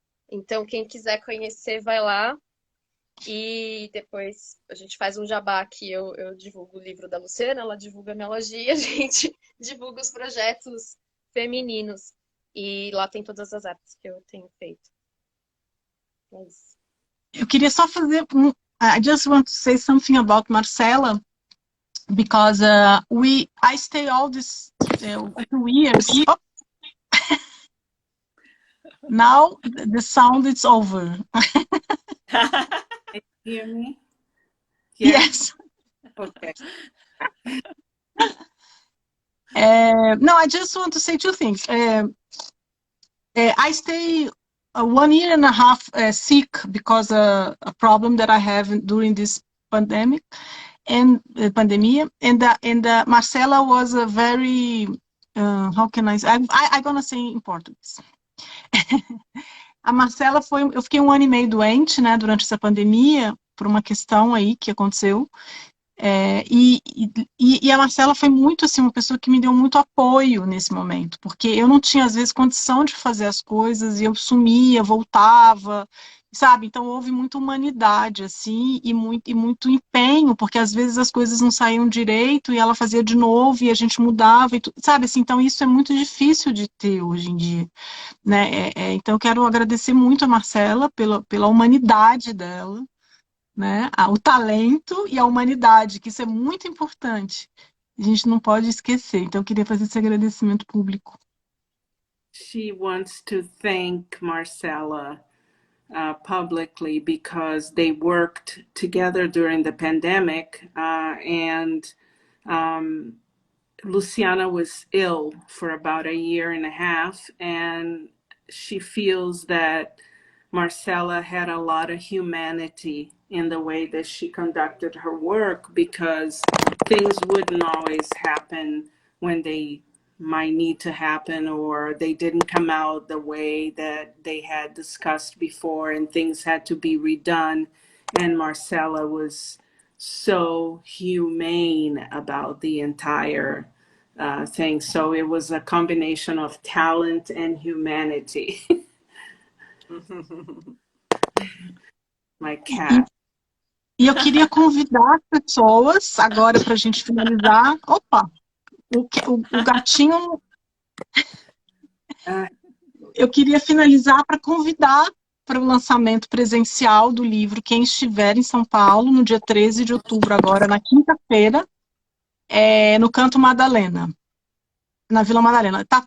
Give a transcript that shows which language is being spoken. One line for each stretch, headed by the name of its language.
Portuguese: Então, quem quiser conhecer, vai lá. E depois a gente faz um jabá aqui. Eu divulgo o livro da Luciana, ela divulga a minha lojinha, a gente divulga os projetos femininos. E lá tem todas as artes que eu tenho feito. É isso. Eu queria só fazer
English: I just want to say something about Marcella, because I stay all these 2 years. Oh. Now the sound is over. Hear me? Yes. Okay. No, I just want to say 2 things. I stay 1.5 years sick because a problem that I have during this pandemic and pandemia, and Marcella was a very how can I say? I'm gonna say
Portuguese: em português. A Marcella eu fiquei 1 ano e meio doente, né, durante essa pandemia, por uma questão aí que aconteceu. E a Marcella foi muito assim, uma pessoa que me deu muito apoio nesse momento, porque eu não tinha às vezes condição de fazer as coisas, e eu sumia, voltava, sabe? Então houve muita humanidade assim, e muito empenho, porque às vezes as coisas não saíam direito e ela fazia de novo e a gente mudava, sabe assim? Então isso é muito difícil de ter hoje em dia, né? Então eu quero agradecer muito a Marcella pela humanidade dela, né? O talento e a humanidade, que isso é muito importante. A gente não pode esquecer. Então, eu queria fazer esse agradecimento público.
English: She wants to thank Marcella publicly because they worked together during the pandemic, and Luciana was ill for about 1.5 years, and she feels that Marcella had a lot of humanity in the way that she conducted her work, because things wouldn't always happen when they might need to happen, or they didn't come out the way that they had discussed before, and things had to be redone. And Marcella was so humane about the entire thing. So it was a combination of talent and humanity. My cat.
Portuguese: E eu queria convidar as pessoas, agora para a gente finalizar. Opa! O gatinho. Eu queria finalizar para convidar para o lançamento presencial do livro quem estiver em São Paulo, no dia 13 de outubro, agora, na quinta-feira, no Canto Madalena, na Vila Madalena.